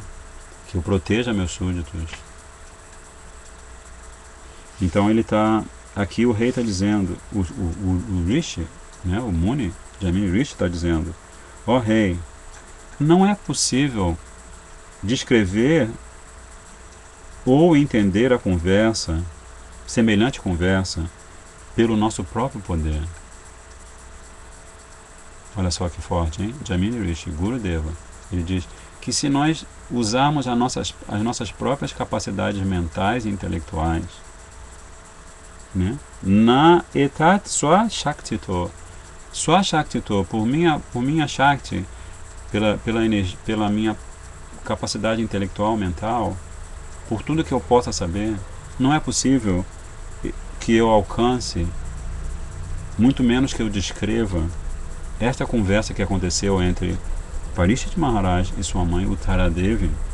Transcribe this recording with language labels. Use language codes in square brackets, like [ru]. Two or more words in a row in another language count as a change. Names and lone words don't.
[pt] Que eu proteja meus súditos. Então ele está aqui, o rei está dizendo, o Rishi, né, o Muni, Jaimini Rishi está dizendo, ó rei, não é possível descrever ou entender a conversa, semelhante conversa, pelo nosso próprio poder. Olha só que forte, hein? Jaimini Rishi, Gurudeva, ele diz que se nós usarmos as nossas próprias capacidades mentais e intelectuais, né? [sa] Na etat swa shaktito, [pt] por minha shakti, pela minha capacidade intelectual, mental, por tudo que eu possa saber, não é possível que eu alcance, muito menos que eu descreva esta conversa que aconteceu entre Parikshit Maharaj e sua mãe Uttaradevi.